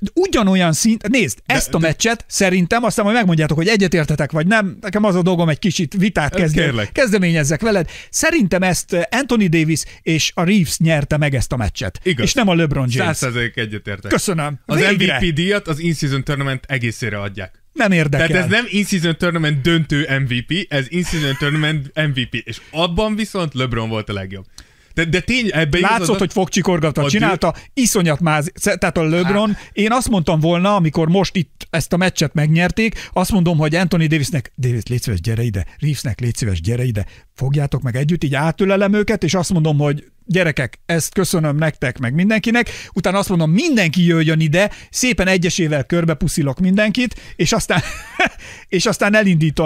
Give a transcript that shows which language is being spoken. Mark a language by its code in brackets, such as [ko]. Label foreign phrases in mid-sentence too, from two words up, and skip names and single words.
[hu] Ugyanolyan szint... Nézd, ezt a meccset szerintem, aztán majd megmondjátok, hogy egyetértetek, vagy nem. Nekem az a dolgom, egy kicsit vitát kezdeményezzek veled. Szerintem ezt Anthony Davis és a Reeves nyerte meg ezt a meccset. Igaz. És nem a LeBron James. 100% egyetértek. Köszönöm. Az MVP díjat az [en] in-season tournament [hu] egészére adják. Nem érdekel. Tehát ez nem [en] in-season tournament [hu] döntő MVP, ez [en] in-season tournament [hu] MVP. És abban viszont LeBron volt a legjobb. De tény, ebben látszott, hogy fogcsikorgatva csinálta, iszonyat máz. Tehát a LeBron, én azt mondtam volna, amikor most itt ezt a meccset megnyerték, azt mondom, hogy Anthony Davisnek, Davis, légy szíves, gyere ide, Reevesnek, légy szíves, gyere ide, fogjátok meg együtt, így átölelem őket, és azt mondom, hogy gyerekek, ezt köszönöm nektek, meg mindenkinek, utána azt mondom, mindenki jöjjön ide, szépen egyesével körbepuszilok mindenkit, és aztán elindítom.